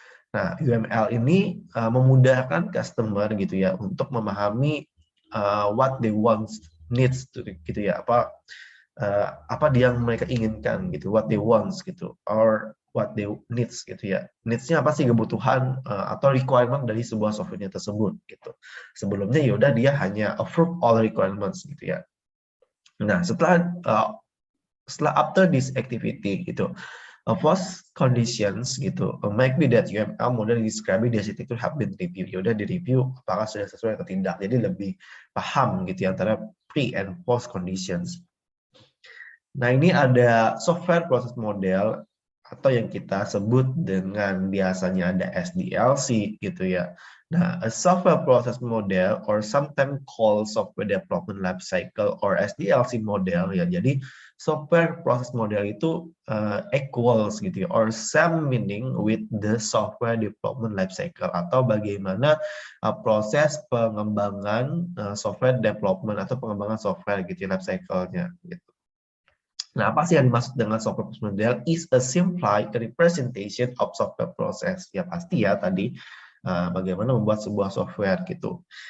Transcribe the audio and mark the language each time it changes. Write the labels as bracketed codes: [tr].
[id] Nah, UML ini memudahkan customer gitu ya untuk memahami [en] what they want, needs [id] gitu ya, apa yang mereka inginkan gitu, [en] what they want [id] gitu, [en] or what they needs [id] gitu ya. Needs-nya apa sih, kebutuhan atau requirement dari sebuah software tersebut gitu. Sebelumnya ya udah dia hanya approve all requirements gitu ya. Nah, setelah [en] after this activity gitu, post conditions gitu, might be that UML model describing the architecture have been reviewed. [id] Ya udah direview apakah sudah sesuai atau tidak. Jadi lebih paham gitu ya antara [en] pre and post conditions. [id] Nah, ini ada software process model atau yang kita sebut dengan biasanya ada SDLC gitu ya. [en] Nah, a software process model or sometimes called software development life cycle or SDLC model ya. [id] Jadi software process model itu equals gitu ya, [en] or same meaning with the software development life cycle, [id] atau bagaimana proses pengembangan software development atau pengembangan software gitu ya, life cycle-nya gitu. Nah, apa sih yang dimaksud dengan software process model? [en] Is a simplified representation of software process. [id] Ya pasti ya tadi bagaimana membuat sebuah software gitu.